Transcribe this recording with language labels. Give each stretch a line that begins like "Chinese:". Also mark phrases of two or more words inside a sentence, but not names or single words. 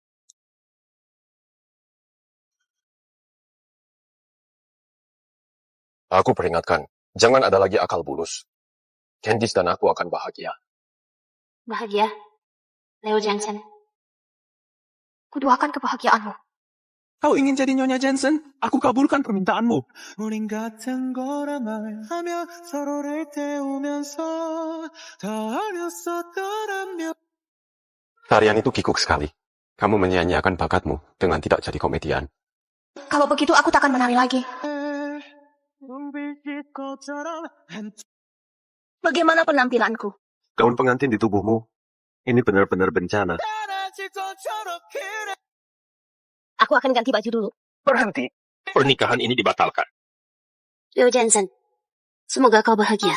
Indonesian: Aku peringatkan, jangan ada lagi akal bulus. Candice dan aku akan bahagia. Bahagia, Leo Jensen. Kudoakan kebahagiaanmu. Kau ingin jadi Nyonya Jensen? Aku kabulkan permintaanmu.
Korean: 우린 같은 거라 말하며 서로를 태우면서 더 어렸었더라면.
Indonesian: Tarian itu kikuk sekali. Kamu menyanyiakan bakatmu dengan tidak jadi komedian. Kalau begitu aku takkan menari lagi. Bagaimana penampilanku? Gaun pengantin di tubuhmu, ini benar-benar bencana. Aku akan ganti baju dulu. Berhenti. Pernikahan ini dibatalkan. Leo Jensen, semoga kau bahagia.